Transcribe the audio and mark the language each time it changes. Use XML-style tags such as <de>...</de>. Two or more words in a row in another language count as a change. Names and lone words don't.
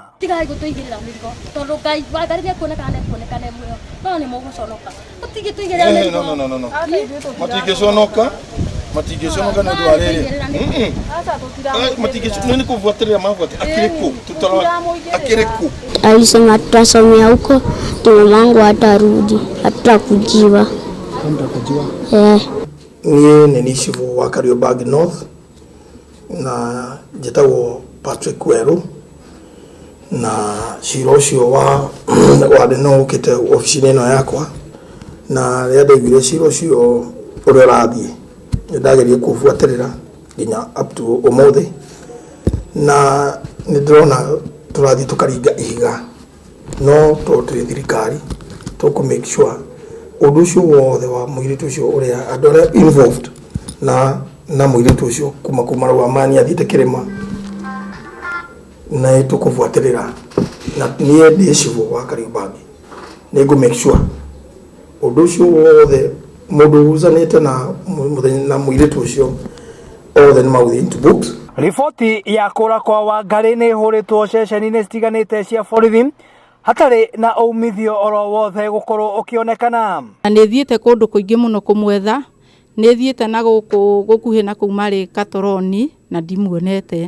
<ki>Tigai gũtũigĩrĩra mĩrigo tondũ Ngai Wangari nĩ kuonekana muoyo no nĩ mũgũconoka tũtigĩtũigĩrĩra mĩrigo. No matingĩconoka nĩ ũndũ wa rĩrĩ matingĩconoka nĩ kũbuatĩrĩra mabuatĩrĩra akĩrĩ kũ akĩrĩ kũ.</ki> <sw>Alisema tutasomea huko ndio mamangu atarudi hatakujiwa.</sw> <ki>niĩ nĩ nicibu wa Kariobangi North na njĩtagwo Patrick Weru na cira ũcio wa no ũkĩte obici-inĩ ĩno yakwa na rĩrĩa ndaiguire cira ũcio ũrĩa ũrathiĩ nĩndageria kũbuatĩrĩra nginya</ki> <en>up to</en> <ki>ũmũthĩ na nĩndĩrona tũrathiĩ tũkaringa ihiga no tũrĩ thirikari tũkũ</ki> <en>make sure</en> <ki>ũndũ ũcio wothe wa mũirĩtu ũcio ũrĩa andũ arĩa involved na mũirĩtu ũcio kuma rũa mani athiĩte kĩrĩma na tũkũbuatĩrĩra na niĩ ndĩ cibũ wa Kariobangi nĩngũ</ki> <en>make sure</en> <ki>ũndũ ũcio wothe mũndũ ũzanĩte na mũirĩtu ũcio othe nĩ maũthiĩ</ki> <en>into books.</en> <ki>Riboti ya kũra kwa Wangari nĩ hũrĩtwo ceceni-inĩ citiganĩte cia borithi hatarĩ na umithio oro wothe gũkorwo ũkĩonekana. Nĩ thiĩte kũndũ kũingĩ mũno kũmwetha, nĩ thiĩte na gũkuhĩ na kũu marĩ Katoroni na ndimuonete.</ki>